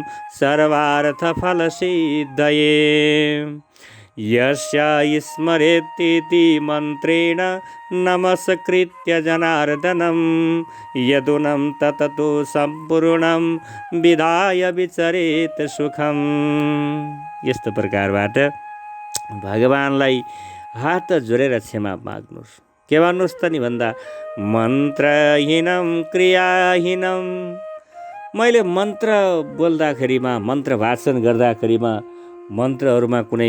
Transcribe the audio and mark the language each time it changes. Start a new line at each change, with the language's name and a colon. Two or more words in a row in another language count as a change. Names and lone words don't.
Sanskrit: सर्वार्थफलसिद्धये यस्य स्मरेत्तीति मन्त्रेण नमस्कृत्य जनार्दनं यदुनं तततो सम्पूर्णं विधाय विचरेत सुखम।
Nepali: यस्तो प्रकारबाट भगवानलाई हात जोडेर क्षमा माग्नुहोस्। के भन्नुहोस् त नि भन्दा
Sanskrit: मन्त्रहीनं क्रियाहीनं,
Nepali: मैले मन्त्र बोल्दाखेरिमा मन्त्र भाषण गर्दाखेरिमा मन्त्रहरूमा कुनै